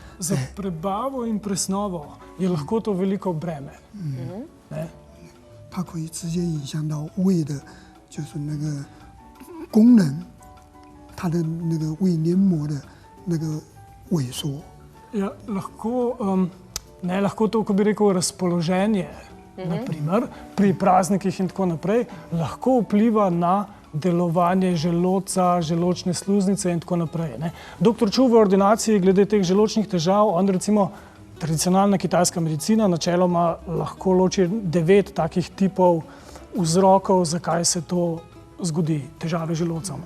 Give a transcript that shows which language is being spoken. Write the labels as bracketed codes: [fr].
[sl] Za prebavo in presnovo je lahko to veliko breme. [zh] 它可以直接影响到胃的，就是那个功能，它的那个胃黏膜的那个萎缩。 [sl] Ja, lahko to, ko bi rekel, razpoloženje, naprimer, pri praznikih in tako naprej, lahko vpliva na delovanje želodca, želodčne sluznice in tako naprej. Doktor Ču v ordinaciji glede teh želodčnih težav, on recimo, tradicionalna kitajska medicina načeloma lahko loči 9 takih tipov vzrokov, zakaj se to zgodi, težave z želodcem.